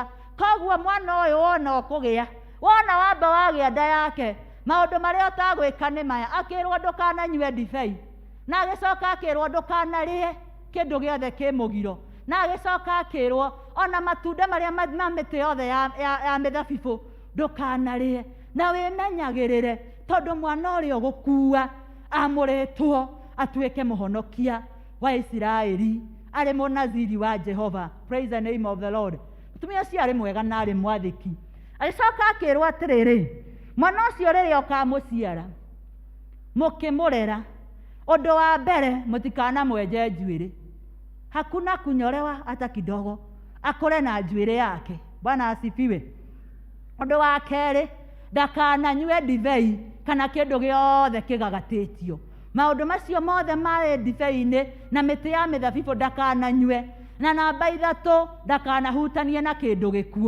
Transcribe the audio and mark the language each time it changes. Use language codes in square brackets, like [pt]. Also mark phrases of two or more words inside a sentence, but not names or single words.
[ki] Koguo mwana ũyũ wona ũkũgĩa, wona wamba wagĩa nda yake, maũndũ marĩa ũtagwĩka nĩ maya: akĩrwo ndũkananyue ndibei, na agĩcoka akĩrwo ndũkanarĩe kĩndũ gĩothe kĩ mũgiro, na agĩcoka akĩrwo ona matunda marĩa ma mĩtĩ yothe ya mĩthabibũ ndũkanarĩe, na wĩmenyagĩrĩre, tondũ mwana ũrĩa ũgũkua amũrĩtwo atuĩke mũhonokia wa Isiraeli, arĩ mũnaziri wa Jehova. [en] Praise the name of the Lord. [ki] Mũtumia ũcio arĩ mwega na arĩ mwathĩki. Agĩcoka akĩrwo atĩrĩrĩ, mwana ũcio rĩrĩa ũkamũciara mũkĩmũrera, ũndũ wa mbere mũtikanamwenje njuĩrĩ, [sw] hakuna kunyolewa hata kidogo, [ki] akũre na njuĩrĩ yake. [sw] Bwana asifiwe. [ki] Ũndũ wa kerĩ, ndakananyue ndibei kana kĩndũ gĩothe kĩgagatĩtio. Maũndũ macio mothe marĩ ndibei-inĩ na mĩtĩ ya mĩthabibũ ndakananyue. Na namba 3, ndakanahutanie na kĩndũ gĩkuũ.